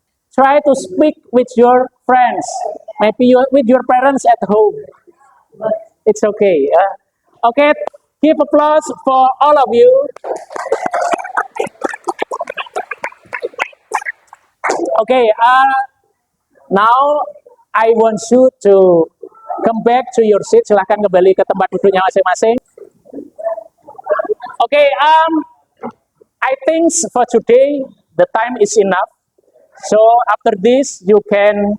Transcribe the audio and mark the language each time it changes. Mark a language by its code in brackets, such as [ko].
[en] Try to speak with your friends, maybe with your parents at home. It's okay. Okay, give applause for all of you. Okay, now I want you to come back to your seat. [id] Silahkan kembali ke tempat duduknya masing-masing. [en] Okay, I think for today the time is enough. So after this, you can